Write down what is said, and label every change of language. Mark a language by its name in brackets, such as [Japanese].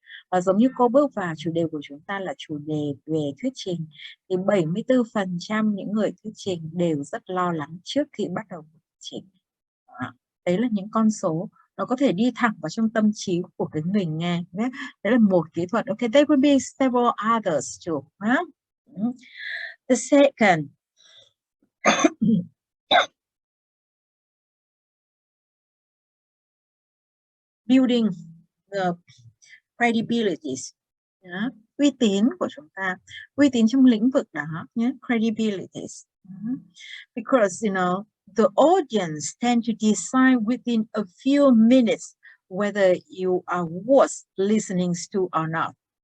[Vietnamese] Và giống như cô bước vào, chủ đề của chúng ta là chủ đề về thuyết trình. Thì 74% những người thuyết trình đều rất lo lắng trước khi bắt đầu thuyết trình. Đấy là những con số nó có thể đi thẳng vào trong tâm trí của cái người nghe. Đấy là một kỹ thuật. [English] Okay, there will be several others too. The second, building the credibilities. [Vietnamese] Uy tín của chúng ta, uy tín trong lĩnh vực đó nhé, credibilities. [English] Because you know the audience tend to decide within a few minutes whether you are worth listening to or not.